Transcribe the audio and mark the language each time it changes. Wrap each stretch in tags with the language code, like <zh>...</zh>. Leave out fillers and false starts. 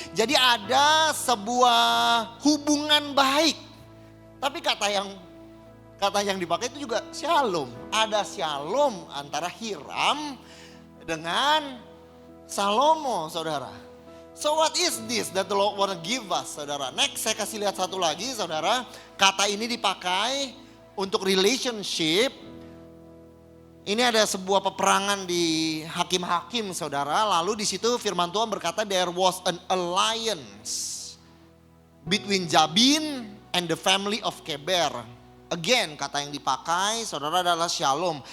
<id>Jadi ada sebuah hubungan baik. Tapi kata yang dipakai itu juga shalom. Ada shalom antara Hiram dengan Salomo, saudara.</id> <en>So what is this that the Lord want to give us, saudara?</en> <id>Next, saya kasih lihat satu lagi, saudara. Kata ini dipakai untuk relationship. Ini ada sebuah peperangan di Hakim-Hakim, saudara. Lalu di situ firman Tuhan berkata</id> <en>there was an alliance between Jabin and the family of Keber.</en> <id>Again, kata yang dipakai, saudara, adalah shalom.</id>